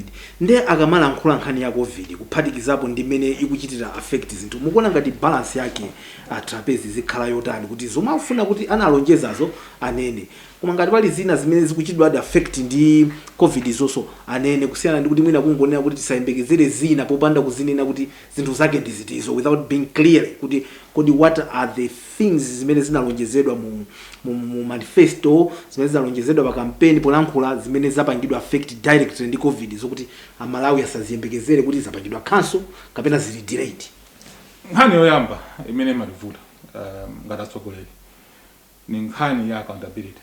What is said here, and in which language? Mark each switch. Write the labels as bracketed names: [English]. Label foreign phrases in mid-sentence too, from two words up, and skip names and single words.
[Nyanja] Nde akamala nkhula nkhani ya covid kuphatikizapo ndi mmene ikuchitira affect zinthu, mukuona ngati balance yake atrapezi zikhala yotani kuti zomwe afuna kuti analonjezazo anene, koma ngati pali zina zimene zikuchitidwa affect ndi covid zonso anene, kusiyana ndi kuti mwina kungonena kuti tisayembekezere zina popanda kuzinena kuti zinthu zake ndi zitizo [English] without being clear [Nyanja] kuti kodi [English] what are the things [Nyanja] zimene zinalonjezedwa mu manifesto, zimene zinalonjezedwa pa campaign polankhula zimene zapangidwa [English] affect directly [Nyanja] ndi covid zokuti amalawi asaziyembekezere kuti zapangidwa cancel kapena zili delayed. Nkhani yoyamba imene malivuta ngati atsogoleri ni nkhani ya accountability.